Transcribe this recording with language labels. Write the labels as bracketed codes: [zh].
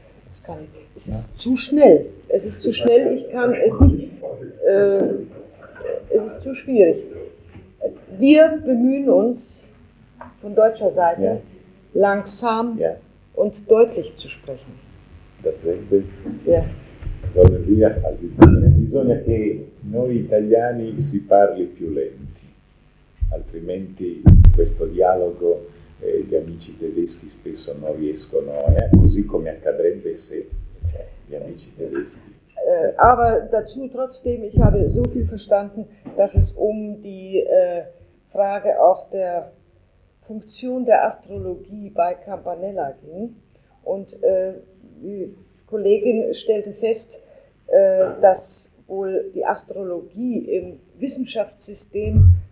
[de] Das kann ich. Es ist zu schnell. Es ist zu schnell, ich kann es nicht. Es ist zu schwierig. Wir bemühen uns von deutscher Seite langsam und deutlich zu sprechen. [it] Sarebbe la via, bisogna che noi italiani si parli più lenti, altrimenti questo dialogo gli amici tedeschi spesso non riescono, così come accadrebbe se gli amici tedeschi. [de] Aber dazu trotzdem, ich habe so viel verstanden, dass es um die Frage auch der Funktion der Astrologie bei Campanella ging und Kollegin stellte fest, dass wohl die Astrologie im Wissenschaftssystem